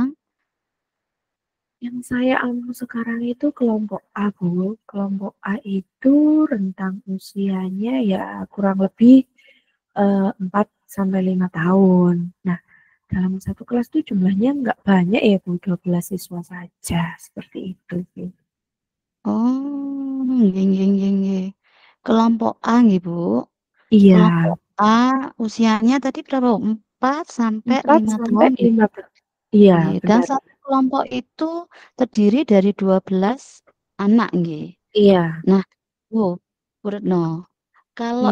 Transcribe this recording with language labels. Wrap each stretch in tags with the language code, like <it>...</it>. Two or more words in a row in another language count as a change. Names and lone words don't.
<id>Yang saya ampu sekarang itu kelompok A, Bu. Kelompok A itu rentang usianya ya kurang lebih 4 sampai 5 tahun. Nah, dalam satu kelas tuh jumlahnya nggak banyak ya, Bu. 12 siswa saja. Seperti itu, Bu.</id> <jv>Oh, nggih nggih nggih nggih.</jv> <id>Kelompok A nggih Bu. Iya, Kelompok A usianya tadi berapa Bu? 4 sampai 4 5 sampai tahun nggih Bu? 5 tahun. Iya, Nggih, dan benar. satu kelompok itu terdiri dari 12 anak nggih. Iya, Nah, Bu, Bu Retno, kalau</id>